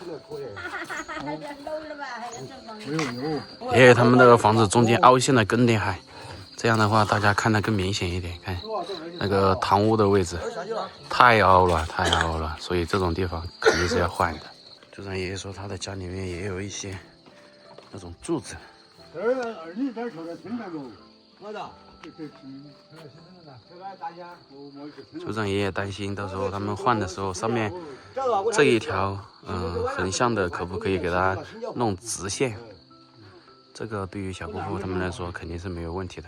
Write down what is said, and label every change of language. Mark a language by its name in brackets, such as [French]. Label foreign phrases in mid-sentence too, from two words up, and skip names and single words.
[Chinese] 爷爺他們那個房子中間凹陷的更厲害，這樣的話大家看得更明顯一點。看那個堂屋的位置太凹了，太凹了，所以這種地方肯定是要換的。組長爺爺說他的家裡面也有一些那種柱子。組長爺爺擔心到時候他們換的時候，上面這一條橫向的可不可以給它弄直線？這個對於小姑父他們來說肯定是沒有問題的。